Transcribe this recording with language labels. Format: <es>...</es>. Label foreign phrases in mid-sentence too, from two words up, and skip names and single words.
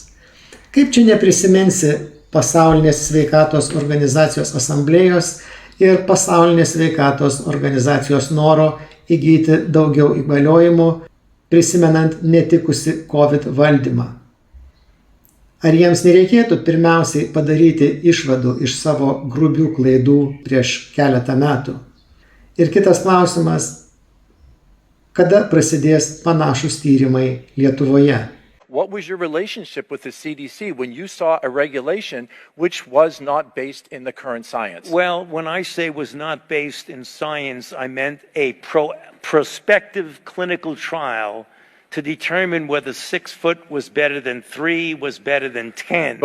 <lt>Kaip čia neprisiminsi Pasaulinės sveikatos organizacijos asamblėjos ir Pasaulinės sveikatos organizacijos noro įgyti daugiau įgaliojimų, prisimenant netikusi COVID valdymą. Ar jiems nereikėtų pirmiausiai padaryti išvadų iš savo grubių klaidų prieš keletą metų? Ir kitas klausimas, kada prasidės panašūs tyrimai Lietuvoje?</lt> <en>What was your relationship with the CDC when you saw a regulation which was not based in the current science? Well, when I say was not based in science, I meant a prospective clinical trial to determine whether 6 foot was better than 3, was better than 10.</en>